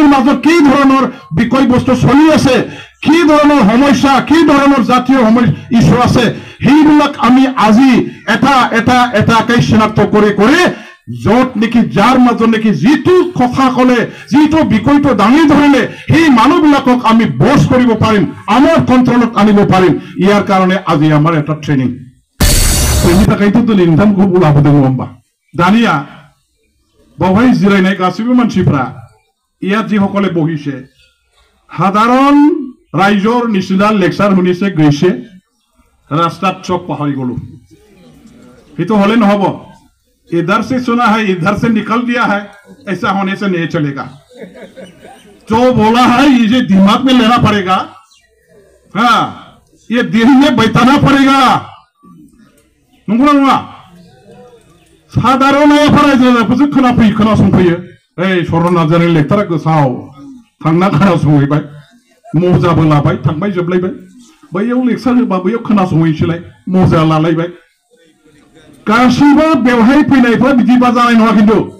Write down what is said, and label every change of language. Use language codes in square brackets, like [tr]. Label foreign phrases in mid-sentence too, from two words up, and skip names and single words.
[as] মাজত কি ধৰণৰ বিষয়বস্তু চলি আছে কি ধৰণৰ সমস্যা কি ধৰণৰ জাতীয় ইস্যু আছে সেইবিলাক আমি আজি এটাকৈ চিনাক্ত কৰি য'ত নেকি যাৰ মাজত নেকি যিটো কথা ক'লে যিটো বিষয়টো দাঙি ধৰিলে সেই মানুহবিলাকক আমি বস কৰিব পাৰিম আমাৰ কণ্ট্ৰলত আনিব পাৰিম ইয়াৰ কাৰণে আজি আমাৰ এটা ট্ৰেইনিং [brx] बेनि थाखायथ' दिनै नोंथांखौ लाबोदों नङा होमबा दानिया बावहाय जिरायनाय गासैबो मानसिफ्रा [as] ইয়াত যিসকলে বহিছে সাধাৰণ ৰাইজৰ নিচিনা লেকচাৰ শুনিছে গৈছে ৰাস্তাত চক পাহৰি গলো সেইটো হলে নহব [hi] इधर से सुना है इधर से निकल दिया है ऐसा होने से नहीं चलेगा जो बोला है ये दिमाग में लेना पड़ेगा हाँ ये दिल में बैठाना पड़ेगा [brx] नंगौना नङा साधारण फरायसाफोरसो खोनासंफैयो ओइ सरन नार्जारिनि लेक्सारा गोसाव थांना खोनासंहैबाय मजाबो लाबाय थांबाय जोबलायबाय बैयाव लेक्सार होबा बैयाव खोनासंहैसैलाय मजा लालायबाय गासिबो बेवहाय फैनायफ्रा बिदिबा जानाय नङा खिन्थु